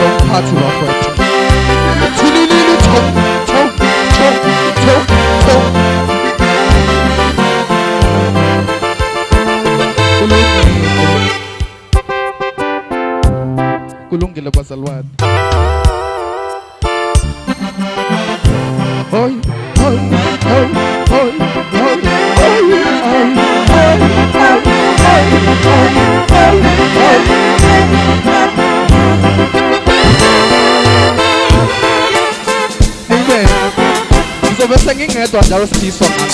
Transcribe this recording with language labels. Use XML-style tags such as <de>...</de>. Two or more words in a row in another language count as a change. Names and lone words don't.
<en>party rock right. Tululu chop chop chop chop chop. Kulung gila pasalwan. Hoy hoy hoy hoy hoy Amen. So we're singing it on our ski song.</en>